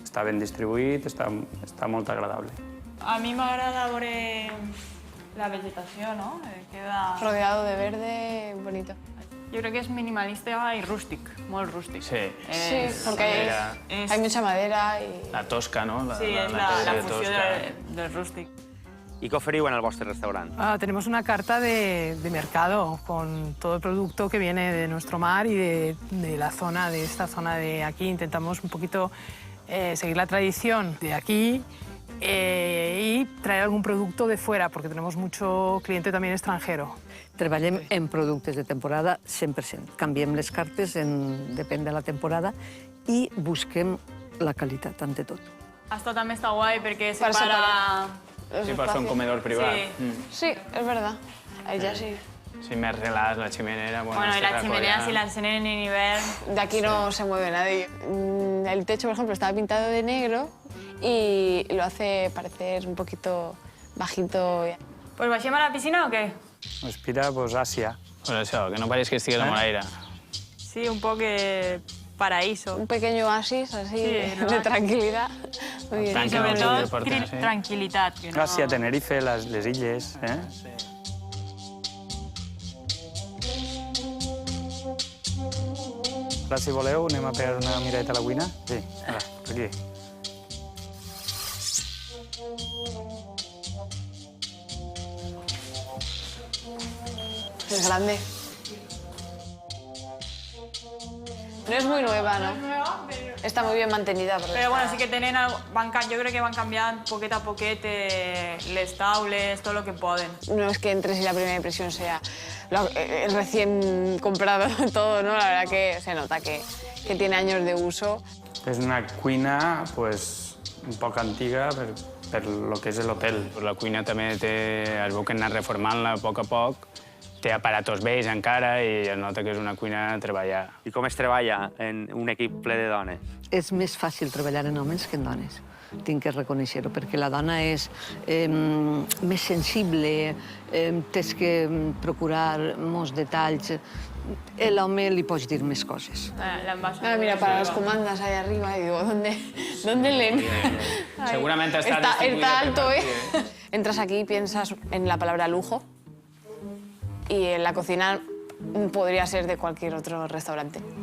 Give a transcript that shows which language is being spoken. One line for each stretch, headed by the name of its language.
Catalan: Està ben distribuït, està molt agradable. A mi m'agrada veure la vegetació, no? Queda...
Spanish: Rodeado de verde, bonito.
Catalan: Jo crec que és minimalista i rústic, molt rústic. Sí.
Spanish: Sí, porque hay mucha madera y... La tosca, no?
Catalan: Sí, és la fusió del rústic. I què oferiu en el vostre restaurant?
Spanish: Tenemos una carta de mercado con todo el producto que viene de nuestro mar y de la zona, de esta zona de aquí. Intentamos un poquito seguir la tradición de aquí y traer algún producto de fuera, porque tenemos mucho cliente también extranjero.
Catalan: Treballem en productes de temporada 100%. Canviem les cartes, depèn de la temporada, i busquem la qualitat,
Spanish: ante tot.
Catalan: Esto també està guai perquè separa... Sí, per fer un comedor privat.
Spanish: Sí, es verdad. Ahí ya sí.
Catalan: Sí, més relax, la chimenera...
Spanish: Bueno, y la chimenea si la encenen en invierno... De aquí no se mueve nadie. El techo, por ejemplo, estaba pintado de negro y lo hace parecer un poquito bajito.
Catalan: Pues baixem a la piscina o què? Respira, pues, Àsia. Pues això, que no pareix que estigui a la Moraira. Sí, un poc paraíso.
Spanish: Un pequeño oasis así de tranquilidad. Muy bien. Y sobre todo, tranquil·litat.
Catalan: Gràcia, Tenerife, les illes. Ara, si voleu, anem a pegar una miradeta a la cuina. Sí, ara, per aquí.
Spanish: Es grande. No es muy nueva, ¿no? Está muy bien mantenida. Pero bueno, sí que tenen...
Catalan: Jo crec que van canviant poquet a poquet les taules, tot el que poden.
Spanish: No es que entres y la primera impresión sea recién comprado todo, ¿no? La verdad que se nota que tiene años de uso.
Catalan: És una cuina, pues, un poc antiga per lo que és l'hotel. La cuina també es veu que han anat reformant-la a poc, té aparatos vells encara i es nota que és una cuina treballada. I com es treballa en un equip ple de dones? És més fàcil treballar en homes que en dones. Tinc que reconèixer-ho, perquè la dona és més sensible, tens que procurar molts detalls. L'home li pots dir més coses.
Spanish: Mira, para las comandas ahí arriba, y digo, ¿dónde leen? Seguramente está alto, ¿eh? Entras aquí y piensas en la palabra lujo. Y en la cocina podría ser de cualquier otro restaurante.